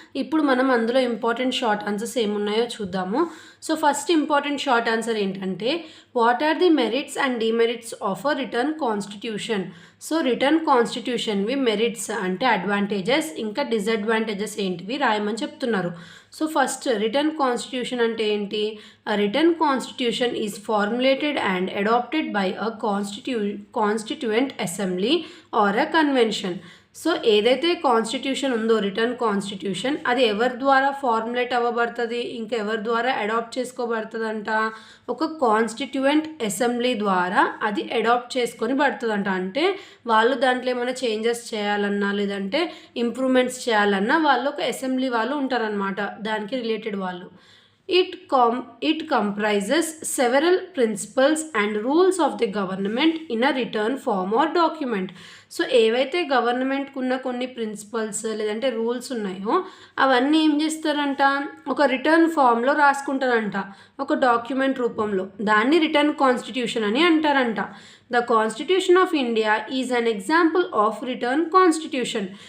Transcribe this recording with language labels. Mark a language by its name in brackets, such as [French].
[Telugu] ఇప్పుడు మనం అందులో [English] important short answers [Telugu] ఏమున్నాయో చూద్దాము. [English] so first important short answer [Telugu] ఏంటంటే, [English] What are the merits and demerits of a written constitution. [Telugu] So return కాన్స్టిట్యూషన్వి merits అంటే అడ్వాంటేజెస్, ఇంకా డిసడ్వాంటేజెస్ ఏంటివి రాయమని చెప్తున్నారు. సో ఫస్ట్ రిటర్న్ కాన్స్టిట్యూషన్ అంటే ఏంటి? [English] A written constitution is formulated and adopted by a constituent assembly or a convention. [Telugu] So ఏదైతే constitution ఉందో return constitution, అది ఎవరి ద్వారా ఫార్ములేట్ అవ్వబడుతుంది, ఇంకా ఎవరి ద్వారా అడాప్ట్ చేసుకోబడుతుందంట? ఒక కాన్స్టిట్యూయెంట్ అసెంబ్లీ ద్వారా అది అడాప్ట్ చేసుకొని పడుతుందంట. అంటే వాళ్ళు దాంట్లో ఏమైనా చేంజెస్ చేయాలన్నా లేదంటే ఇంప్రూవ్మెంట్స్ చేయాలన్నా వాళ్ళు ఒక అసెంబ్లీ వాళ్ళు ఉంటారనమాట, దానికి రిలేటెడ్ వాళ్ళు. [English] It comprises several principles and rules of the government in a written form or document. [Telugu] So ఏవైతే గవర్నమెంట్కి ఉన్న కొన్ని ప్రిన్సిపల్స్ లేదంటే రూల్స్ ఉన్నాయో అవన్నీ ఏం చేస్తారంట, ఒక రిటర్న్ ఫామ్లో రాసుకుంటారంట, ఒక డాక్యుమెంట్ రూపంలో. దాన్ని రిటర్న్ కాన్స్టిట్యూషన్ అని అంటారంట. [English] The constitution of India is an example of written constitution.